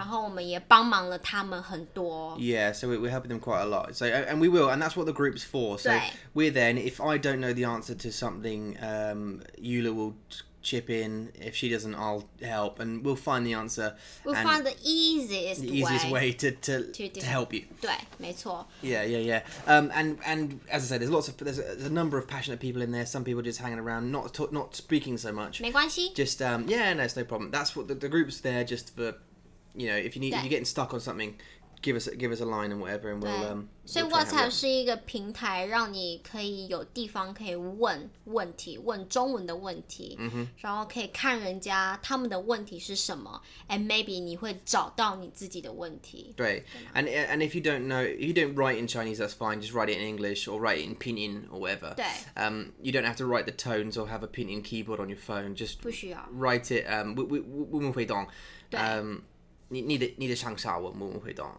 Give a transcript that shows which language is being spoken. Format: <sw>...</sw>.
<zh>然后我们也帮忙了他们很多。</zh> <en>Yeah, so we're helping them quite a lot. So and we will, and that's what the group's for. So</en> <zh>对</zh> <en>we're there, and if I don't know the answer to something, Eula will chip in. If she doesn't, I'll help, and we'll find the answer. We'll and find the easiest the easiest way to to help you.</en> <zh>对，没错。</zh> <en>Yeah. And as I said, there's a number of passionate people in there. Some people just hanging around, not speaking so much.</en> <zh>没关系。</zh> <en>Just yeah, no, it's no problem. That's what the group's there just for. If you're getting stuck on something, give us a line and whatever, and</en> <zh>对</zh> <en>we'll</en> <zh>所以</zh> <en>we'll try and help WhatsApp you.</en> <zh>是一个平台，让你可以有地方可以问问题，问中文的问题，然后可以看人家他们的问题是什么 ，</zh> <en>and maybe</en> <zh>你会找到你自己的问题。</zh> <en>Great. And if you don't know, if you don't write in Chinese, that's fine. Just write it in English or write it in pinyin or whatever. 对 You don't have to write the tones or have a pinyin keyboard on your phone. Just</en> <zh>不需要。</zh> <en>write it.</en> <zh>我们会懂。对。你的想法我们会懂。</zh>